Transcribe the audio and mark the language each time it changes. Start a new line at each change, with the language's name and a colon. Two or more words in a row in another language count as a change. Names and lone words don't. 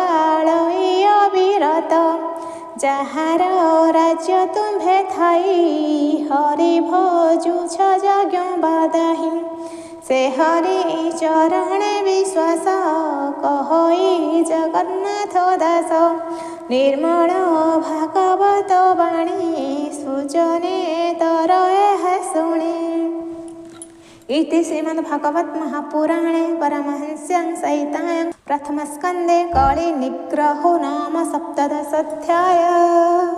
Odia: ପ୍ରଜାପାଳୟ ଅବିରତ ଯାହାର ରାଜ୍ୟ ତୁମ୍ଭେ ଥାଇ ହରି ଭଜୁଛ ଯଜ୍ଞ ବାଦାହି ସେ ହରି ଚରଣେ ବିଶ୍ୱାସ କହଇ ଜଗନ୍ନାଥ ଦାସ ନିର୍ମଳ ଭାଗବତ ବାଣୀ ସୃଜନେ ତର ଏହା ଶୁଣି।
Sanskrit: इति श्रीमद्भागवत महापुराणे परमहंस्यां संहितायां प्रथमस्कन्धे कलिनिग्रहो नाम सप्तदशोऽध्यायः।